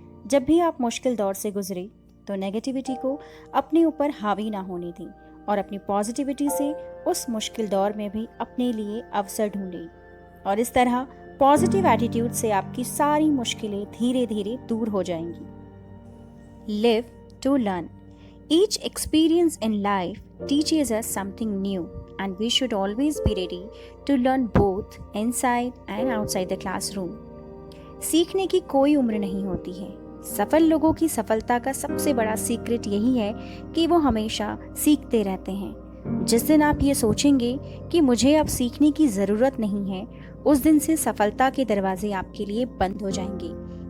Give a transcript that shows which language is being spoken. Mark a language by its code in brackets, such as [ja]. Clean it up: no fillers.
[hi] जब भी आप मुश्किल दौर से गुजरे तो नेगेटिविटी को अपने ऊपर हावी ना होने दें और अपनी पॉजिटिविटी से उस मुश्किल दौर में भी अपने लिए अवसर ढूंढें, और इस तरह पॉजिटिव एटीट्यूड से आपकी सारी मुश्किलें धीरे धीरे दूर हो जाएंगी। [en] Live to learn. Each experience in life teaches us something new, and we should always be ready to learn both inside and outside the classroom. [hi] सीखने की कोई उम्र नहीं होती है। सफल लोगों की सफलता का सबसे बड़ा सीक्रेट यही है कि वो हमेशा सीखते रहते हैं। जिस दिन आप ये सोचेंगे कि मुझे अब सीखने की ज़रूरत नहीं है, उस दिन से सफलता के दरवाजे आपके लिए बंद हो जाएंगे।